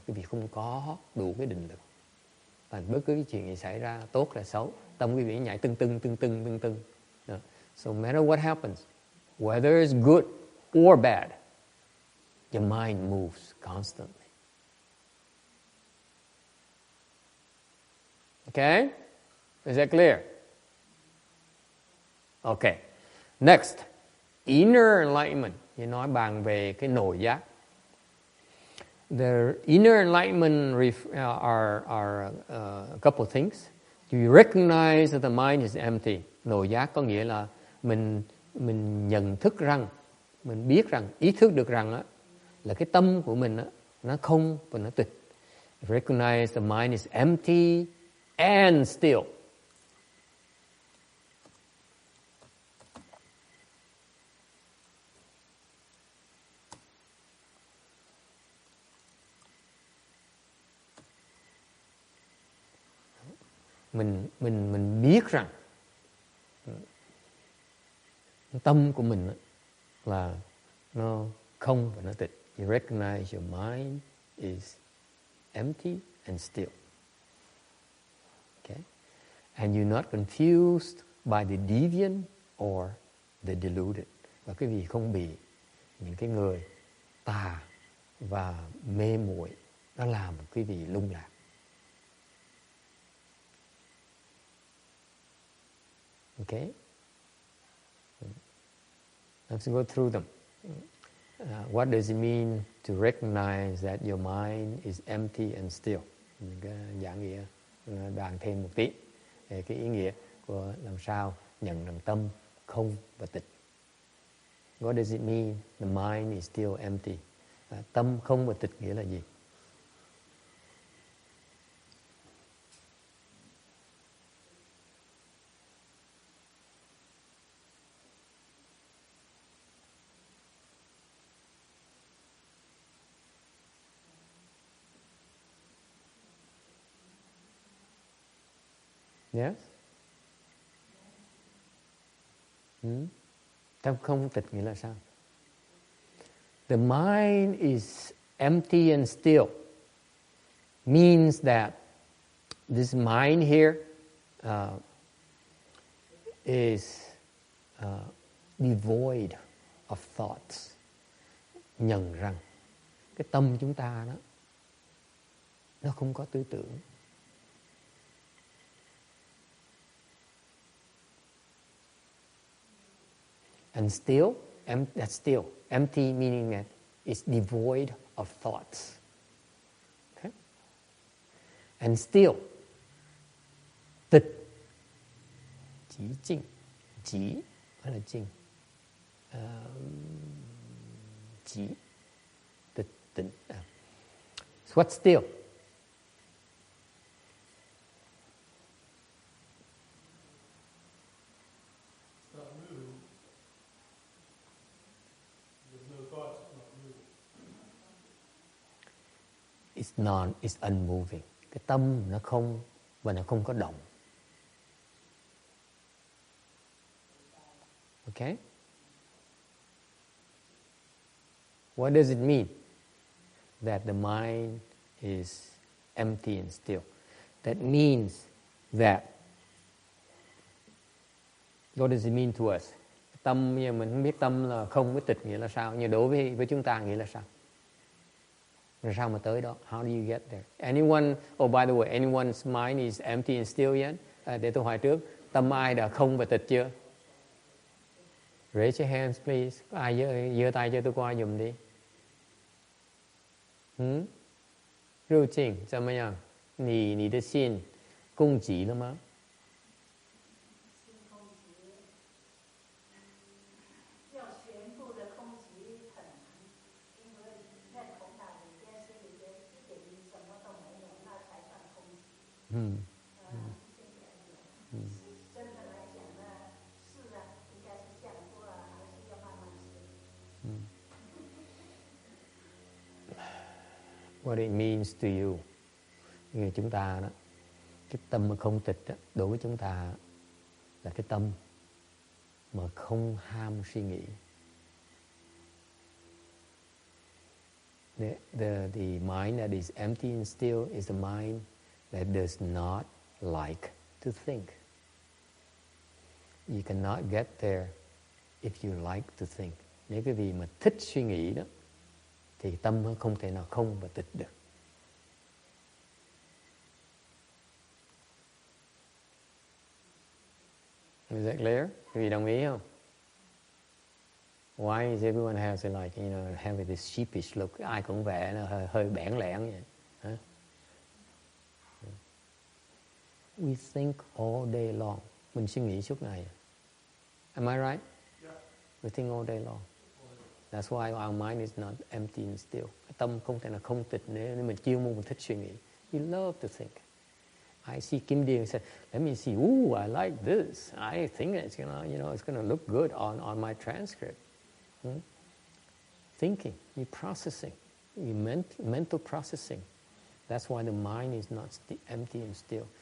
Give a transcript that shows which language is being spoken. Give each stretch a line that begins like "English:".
Vietnamese: Quý vị không có đủ cái định lực. Và bất cứ cái chuyện gì xảy ra, tốt là xấu, tâm quý vị nhảy tưng.
English: So no matter what happens, whether it's good or bad, your mind moves constantly. Okay? Is that clear? Okay. Next, inner enlightenment.
Vietnamese: Như nói bàn về cái nội giác.
English: The inner enlightenment are a couple of things. You recognize that the mind is empty.
Vietnamese: Nội giác có nghĩa là mình nhận thức rằng, mình biết rằng, ý thức được rằng là cái tâm của mình nó không và nó tịch.
English: Recognize the mind is empty and still.
Vietnamese: Mình biết rằng tâm của mình là nó không và nó tịch.
English: You recognize your mind is empty and still. Okay? And you're not confused by the deviant or the deluded.
Vietnamese: Và quý vị không bị những cái người tà và mê muội nó làm quý vị lung lạc.
English: Okay? Let's go through them. What does it mean to recognize that your mind is empty and still?
Vietnamese: Giảng nghĩa bàn thêm một tí về cái ý nghĩa của làm sao nhận rằng tâm không và tịch.
English: What does it mean the mind is still empty?
Vietnamese: Tâm không và tịch nghĩa là gì?
English: Yes?
Vietnamese: Tâm không tịch nghĩa là sao?
English: The mind is empty and still means that this mind here is devoid of thoughts.
Vietnamese: Nhận rằng cái tâm chúng ta đó nó không có tư tưởng.
English: And still, that's still. Empty meaning that it's devoid of thoughts. Okay? And still,
Vietnamese: tịch, chỉ chinh, chỉ hay là chinh, chỉ, tịch, tịnh.
English: So what's still? It's unmoving.
Vietnamese: Cái tâm nó không và nó không có động.
English: Okay? What does it mean that the mind is empty and still? That means that, what does it mean to us?
Vietnamese: Tâm, mình không biết tâm là không với tịch nghĩa là sao, nhưng đối với chúng ta nghĩa là sao? Rồi sao mà tới đó?
English: How do you get there? Anyone, oh by the way, anyone's mind is empty and still yet?
Vietnamese: Để tôi hỏi trước, tâm ai đã không và tịch chưa?
English: Raise your hands please.
Vietnamese: Ai giơ tay cho tôi qua dùm đi.
Chinese: Rưu trình, 怎么样？你的心供给了吗？
English: What it means to you.
Vietnamese: Vì chúng ta đó, cái tâm mà không tịch đó, đối với chúng ta là cái tâm mà không ham suy nghĩ.
English: The mind that is empty and still is the mind that does not like to think. You cannot get there if you like to think.
Vietnamese: Nếu cái vị mà thích suy nghĩ đó, thì tâm không thể nào không và tịch được.
English: Is that clear?
Vietnamese: Quý vị đồng ý không?
English: Why is everyone has like, you know, having this sheepish look?
Vietnamese: Ai cũng vẻ nó hơi bẽn lẽn vậy. Huh?
English: We think all day long.
Vietnamese: Mình suy nghĩ suốt ngày.
English: Am I right? Yeah. We think all day long. That's why our mind is not empty and still.
Vietnamese: Cái tâm không thể nào không tịch nếu mình chuyên môn mình thích suy nghĩ.
English: You love to think. I see Kim Deal said, let me see. Ooh, I like this. I think it's gonna look good on my transcript. Thinking, you processing, you mental processing. That's why the mind is not empty and still.